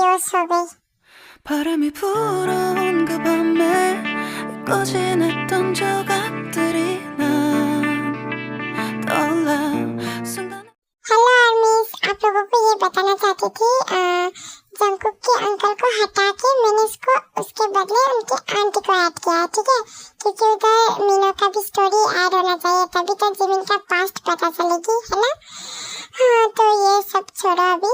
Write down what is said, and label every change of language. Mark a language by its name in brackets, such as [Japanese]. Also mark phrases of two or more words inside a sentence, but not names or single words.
[Hindi] सो गई। [Korean] 바람이 불어온 그 밤에 잊고 지냈던 조각들이 난 떠올라 순간 [English] hello armies, [Hindi] आप लोगों को ये बताना चाहती थी जंगकुक के अंकल को हटा के मैंने उसके बदले उनके आंटी को ऐड किया है, ठीक है, क्योंकि उधर मीनो का भी स्टोरी ऐड होना चाहिए, तभी तो जिमिन का पास्ट पता चलेगी, है ना। हाँ, तो ये सब छोड़ो अभी।